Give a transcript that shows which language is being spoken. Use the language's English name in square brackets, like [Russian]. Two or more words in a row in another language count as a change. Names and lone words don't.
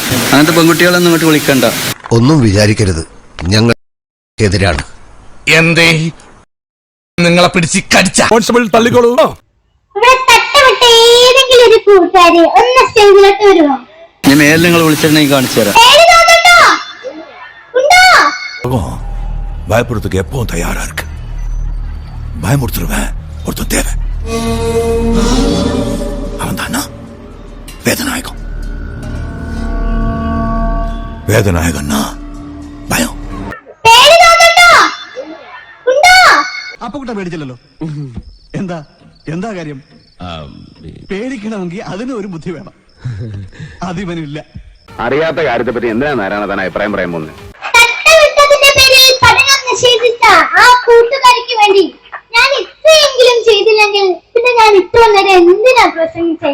[Malayalam] അങ്ങനത്തെ പെൺകുട്ടികളൊന്നും ഇങ്ങോട്ട് വിളിക്കണ്ട. ഒന്നും വിചാരിക്കരുത്, ഞങ്ങൾ എതിരാണ്. എന്തേ നിങ്ങളെ പിടിച്ച് കടിച്ച തള്ളിക്കോളൂ. ഇവിടെ തട്ടമിട്ട് ഏതെങ്കിലും ഒരു കൂട്ടുകാരി ഒന്ന് സ്റ്റേജിലോട്ട് വരുമോ? ഞാൻ മേലിൽ നിങ്ങൾ വിളിച്ചിട്ടുണ്ടെങ്കിൽ കാണിച്ചു തരാം. [Tamil] பயப்படுறதுக்கு எப்பவும் தயாரா இருக்கு. பயமுறுத்துருவேன் ஒருத்தன் தேவை. அவன் தானா வேதநாயகம். வேதநாயகன்னா பயம். [Malayalam] അപ്പൊ കൂട്ട പേടിച്ചില്ലല്ലോ. എന്താ കാര്യം? പേടിക്കണമെങ്കിൽ അതിന് ഒരു ബുദ്ധി വേണം. അതിവനില്ല. അറിയാത്ത കാര്യത്തെ പറ്റി എന്തിനാ നാരായണ താൻ അഭിപ്രായം പറയാൻ പോകുന്നത്? ആ കൂട്ടുകാരിക്ക് വേണ്ടി ഞാൻ ഇത്രയെങ്കിലും ചെയ്തില്ലെങ്കിൽ പിന്നെ ഞാൻ ഇത്ര നേരം എന്തിനാ പ്രസംഗിച്ചേ?